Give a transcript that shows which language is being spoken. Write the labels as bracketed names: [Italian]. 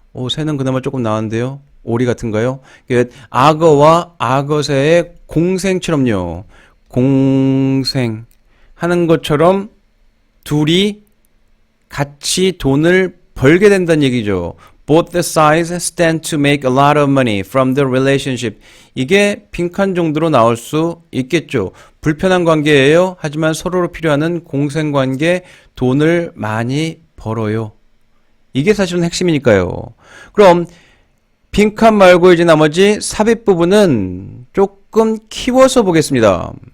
[Korean] 새는 그나마 조금 나은데요. 오리 같은가요? 악어와 악어새의 공생처럼요. 공생 하는 것처럼 둘이 같이 돈을 벌게 된다는 얘기죠. [English] Both the sides stand to make a lot of money from the relationship. [Korean] 이게 빈칸 정도로 나올 수 있겠죠. 불편한 관계예요. 하지만 서로로 필요한 공생관계 돈을 많이 벌어요. 이게 사실은 핵심이니까요. 그럼 빈칸 말고 이제 나머지 삽입 부분은 조금 키워서 보겠습니다.